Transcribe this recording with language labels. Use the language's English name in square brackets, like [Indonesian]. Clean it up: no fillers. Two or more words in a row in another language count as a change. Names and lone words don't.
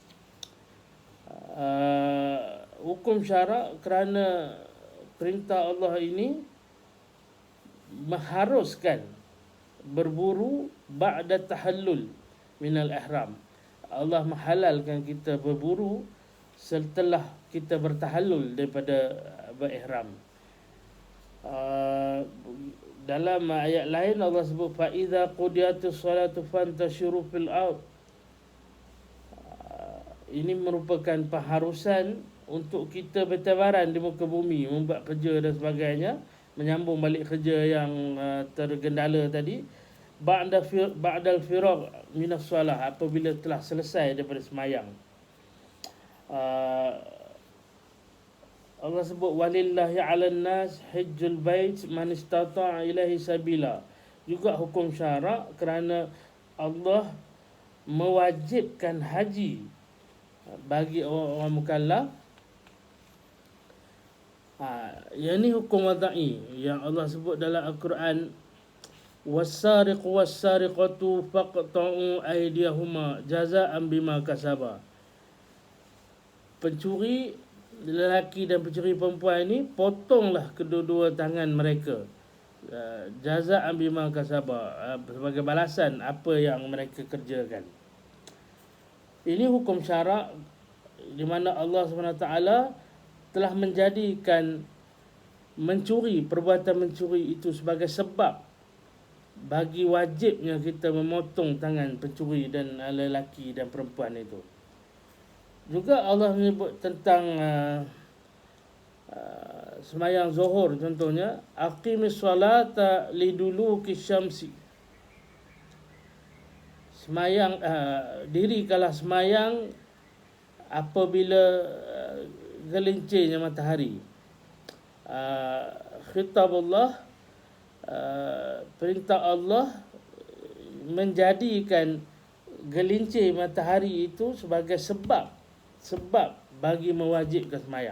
[Malay] Hukum syarak kerana perintah Allah ini mengharuskan berburu [Arabic] بعد التحلل من الإحرام. [Malay] Allah menghalalkan kita berburu setelah kita bertahallul daripada berihram. Dalam ayat lain Allah sebut [Arabic] فإذا قضيت الصلاة فانتشروا في الأرض. [Malay] Ini merupakan pengharusan untuk kita bertebaran di muka bumi, membuat kerja dan sebagainya, menyambung balik kerja yang tergendala tadi. [Arabic] بعد الفراغ من الصلاة, [Malay] apabila telah selesai daripada semayang. Allah sebut [Arabic] ولله على الناس حج البيت من استطاع إليه سبيلا. [Malay] Juga hukum syarak kerana Allah mewajibkan haji bagi orang mukallaf. Yang ni hukum wada'i yang Allah sebut dalam Al-Quran, [Arabic] والسارق والسارقة فاقطعوا أيديهما جزاء بما كسبا. [Malay] Pencuri lelaki dan pencuri perempuan ini, potonglah kedua-dua tangan mereka, [Arabic] جزاء بما كسبا, [Malay] sebagai balasan apa yang mereka kerjakan. Ini hukum syarak di mana Allah SWT telah menjadikan mencuri, perbuatan mencuri itu sebagai sebab bagi wajibnya kita memotong tangan pencuri dan lelaki dan perempuan itu. Juga Allah menyebut tentang semayang zuhur, contohnya [Arabic] أقم الصلاة لدلوك الشمس. [Malay] Semayang, dirikanlah semayang apabila gelincirnya matahari. Khitab Allah, perintah Allah menjadikan gelincir matahari itu sebagai sebab bagi mewajibkan semayang.